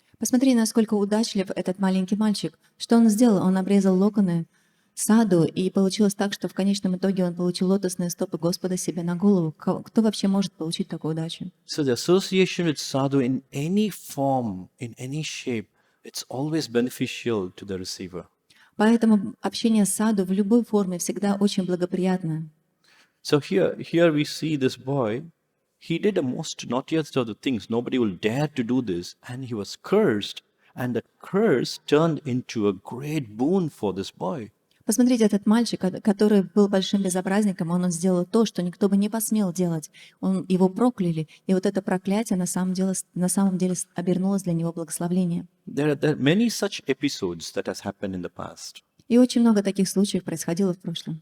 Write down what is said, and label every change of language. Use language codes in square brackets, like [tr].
[ru] Посмотри, насколько удачлив этот маленький мальчик. Что он сделал? Он обрезал локоны саду, и получилось так, что в конечном итоге он получил лотосные стопы Господа себе на голову. Кто вообще может получить такую удачу? [en] So the association with sadhu in any form, in any shape, it's always beneficial to the receiver. [ru] Поэтому общение с саду в любой форме всегда очень благоприятно. [en] So here we see this boy. He did the most naughtiest of the things. Nobody will dare to do this. And he was cursed. And that curse turned into a great boon for this boy. [ru] Посмотрите, этот мальчик, который был большим безобразником, он сделал то, что никто бы не посмел делать. Его прокляли, и вот это проклятие на самом деле обернулось для него благословением. [en] There are many such episodes that has happened in the past. [ru] И очень много таких случаев происходило в прошлом.